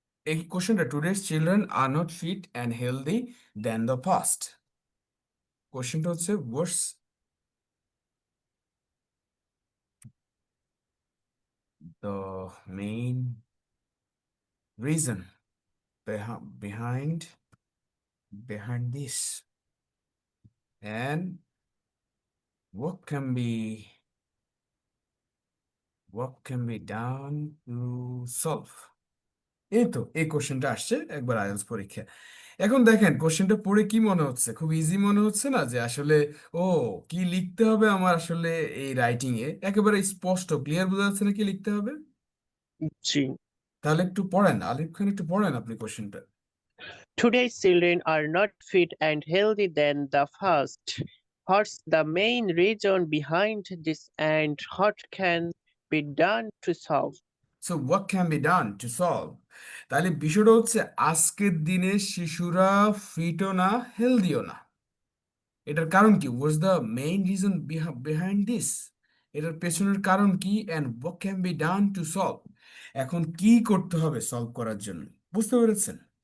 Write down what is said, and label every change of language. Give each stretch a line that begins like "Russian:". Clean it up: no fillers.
English: এই কোশ্চেনটা, today's children are not fit and healthy than the past.
Bangla: কোশ্চেনটা হচ্ছে
English: What's the main reason behind behind this, and what can be what can be done to solve।
Bangla: এই তো, এই কোশ্চেনটা আসছে একবার আইএলটিএস পরীক্ষা। এখন দেখেন কোশ্চেনটা পড়ে কি মনে হচ্ছে, খুব ইজি মনে হচ্ছে না যে আসলে ও কি লিখতে হবে আমার আসলে এই রাইটিং এ একেবারে স্পষ্ট ক্লিয়ার বোঝা যাচ্ছে না কি লিখতে হবে। জি। তাহলে একটু পড়েন, আলিফ খান একটু পড়েন আপনি কোশ্চেনটা।
English: Today's children are not fit and healthy than the past. What's the main reason behind this and what can be done to solve? So what can be done to solve.
Bangla: তাহলে বিষয়টা হচ্ছে আজকের দিনে শিশুরা ফিটও না, হেলদিও না। এটার কারণ কি?
English: what's the main reason behind this,
Bangla: এটার পেছনের কারণ কি,
English: and what can be done to solve,
Bangla: এখন কি করতে হবে সলভ করার জন্য। বুঝতে পেরেছেন?